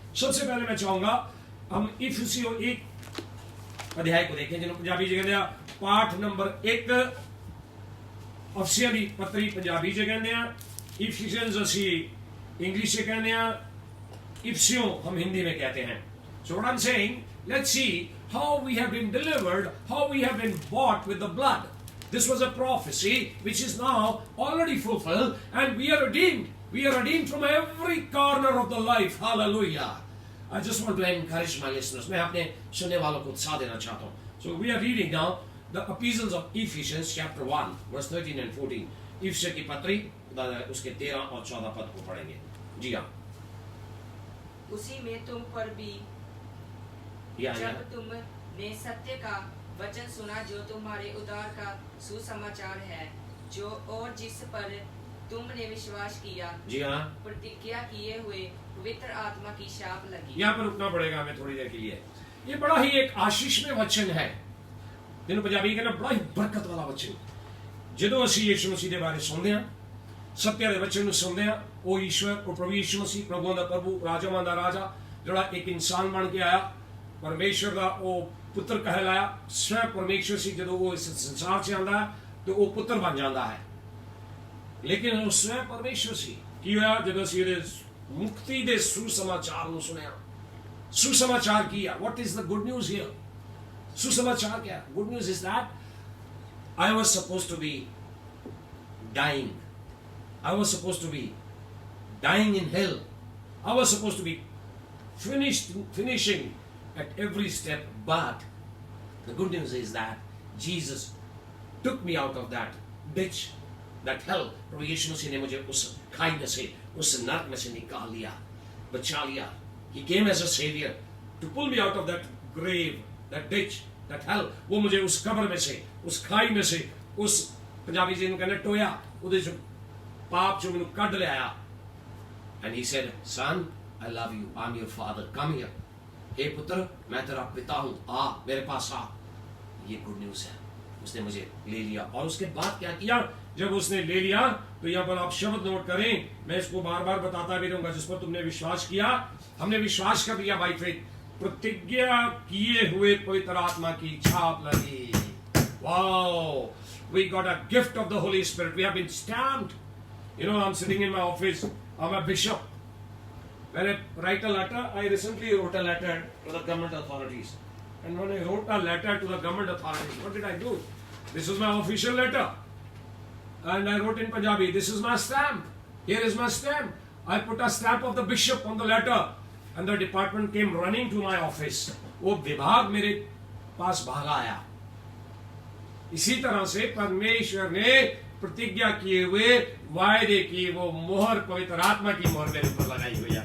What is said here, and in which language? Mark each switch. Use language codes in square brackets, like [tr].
[hi] सबसे पहले मैं चाहूंगा हम इफिसियों 1 अध्याय को देखें, जिन्होंने पंजाबी जगह पाठ नंबर 1 [pa] अफसियां दी पत्री पंजाबी च कहने आ, [hi] इफिशियंस [pa] असी इंग्लिश से कहने आ, [hi] इफिसियों हम हिंदी में कहते हैं। [en] So what I'm saying, let's see how we have been delivered, how we have been bought with the blood. This was a prophecy which is now already fulfilled, and we are redeemed. We are redeemed from every corner of the life. Hallelujah. I just want to encourage my listeners. [hi] मैं अपने सुनने वालों को उत्साह देना चाहता हूँ. [en] So we are reading now the epistles of Ephesians chapter 1 verse 13 and 14. [hi] इफिसियों की पत्री उसके 13 और 14 पद को पढ़ेंगे. जी हाँ. उसी में तुम पर भी या जब तुमने सत्य का वचन सुना जो तुम्हारे उद्धार का सुसमाचार है, जो और जिस पर तुमने विश्वास किया, जी हाँ, प्रतिज्ञा किए हुए पवित्र आत्मा की छाप लगी। यहाँ पर रुकना पड़ेगा हमें थोड़ी देर के लिए। ये बड़ा ही एक आशीष में वचन है, जिन्होंने पंजाबी कहना बड़ा ही बरकत वाला वचन। [pa] ਜਦੋਂ ਅਸੀਂ ਯਿਸੂ ਮਸੀਹ ਦੇ ਬਾਰੇ ਸੁਣਦੇ ਹਾਂ, ਸੱਤਿਆ ਦੇ ਵਚਨ ਨੂੰ ਸੁਣਦੇ ਹਾਂ, ਉਹ ਈਸ਼ਵਰ, ਉਹ ਪ੍ਰਭੂ ਯਿਸੂ ਮਸੀਹ, ਪ੍ਰਭੂਆਂ ਦਾ ਪ੍ਰਭੂ, ਰਾਜਾਵਾਂ ਦਾ ਰਾਜਾ, ਜਿਹੜਾ ਇੱਕ ਇਨਸਾਨ ਬਣ ਕੇ ਆਇਆ, ਪਰਮੇਸ਼ਰ ਦਾ ਉਹ ਪੁੱਤਰ ਕਹਿਲਾਇਆ, ਸਵੈ ਪਰਮੇਸ਼ਰ ਸੀ। ਜਦੋਂ ਉਹ ਇਸ ਸੰਸਾਰ 'ਚ ਆਉਂਦਾ ਹੈ ਤੇ ਉਹ ਪੁੱਤਰ ਬਣ ਜਾਂਦਾ ਹੈ, ਲੇਕਿਨ ਉਹ ਸਵੈ ਪਰਮੇਸ਼ਰ ਸੀ। ਕੀ ਹੋਇਆ ਜਦੋਂ ਅਸੀਂ ਇਹਦੇ ਮੁਕਤੀ ਦੇ ਸੁਸਮਾਚਾਰ ਨੂੰ ਸੁਣਿਆ? ਸੁਸਮਾਚਾਰ ਕੀ ਹੈ? [en] What is the good news here? [pa] ਸੁਸਮਾਚਾਰ [hi] क्या है? [en] Good news is that I was supposed to be dying. I was supposed to be dying in hell. I was supposed to be finishing at every step. But the good news is that Jesus took me out of that ditch, that hell. [hi] प्रभु यीशु मसीह ने मुझे उस खाई में से, उस नरक में से निकाल लिया, बचा लिया. [en] He came as a savior to pull me out of that grave, that ditch, that hell. [hi] वो मुझे उस कब्र में से, उस खाई में से, उस पंजाबी जी कहने टोया, उधर जो पाप जो मैंने कढ़ ले आया. [en] And he said, son, I love you, I'm your father, come here. [hi] हे पुत्र, मैं तेरा पिता हूँ, आ मेरे पास आ. ये गुड न्यूज है. उसने मुझे ले लिया. और उसके बाद क्या किया? जब उसने ले लिया तो यहाँ पर आप शब्द नोट करें, मैं इसको बार बार बताता भी रहूंगा. जिस पर तुमने विश्वास किया, हमने विश्वास कर लिया [en] By faith. [hi] प्रतिज्ञा किए हुए पवित्र आत्मा की छाप लगी. [en] Wow, we got a gift of the Holy Spirit. We have been stamped. You know, I'm sitting in my office. I'm a bishop. When I write a letter, I recently wrote a letter to the government authorities. And when I wrote a letter to the government authorities, what did I do? This is my official letter. And I wrote in Punjabi, this is my stamp. Here is my stamp. I put a stamp of the bishop on the letter. And the department came running to my office. [hi] वो विभाग मेरे पास भागा आया. इसी तरह से परमेश्वर ने प्रतिज्ञा किए हुए वायदे की वो मोहर, पवित्र आत्मा की मोहर मेरे ऊपर लगाई हुई है.